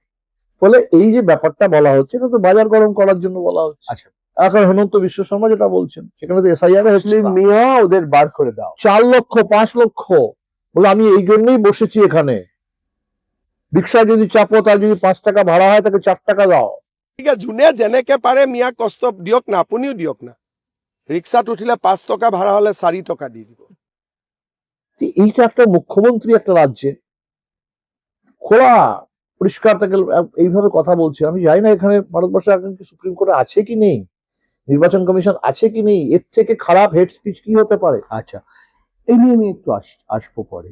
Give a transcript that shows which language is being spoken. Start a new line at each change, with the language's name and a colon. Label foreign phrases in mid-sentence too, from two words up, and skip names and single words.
Bangla: ফলে এই যে ব্যাপারটা বলা হচ্ছে, এটা তো বাজার গরম করার জন্য বলা হচ্ছে। আচ্ছা, এখন হেমন্ত বিশ্ব শর্মা যেটা বলছেন, সেখানে তো এসআইআর মুসলিম মিয়া ওদের বার করে দাও। 4 লক্ষ 5 লক্ষ, বলে আমি এই জন্যই বসেছি এখানে, রিক্সা যদি চাপো তার যদি 5 টাকা ভাড়া হয় তাকে 4 টাকা দাও।
Assamese: গতিকে যোনে যেনেকে পাৰে মিয়াক কষ্ট দিয়ক না, আপুনিও দিয়ক না। ৰিক্সাত উঠিলে 5 টকা ভাড়া হলে 4 টকা দি দিব।
Bangla: যে এইটা একটা মুখ্যমন্ত্রী একটা রাজ্যে খোলা পরিষ্কার তাকে এইভাবে কথা বলছে। আমি জানি না এখানে ভারতবর্ষে এখন কি সুপ্রিম কোর্টে আছে কি নেই, নির্বাচন কমিশন আছে কি নেই, এর থেকে খারাপ
English: hate speech
Bangla: কি হতে পারে? আচ্ছা, এই নিয়ে আমি একটু আসবো পরে।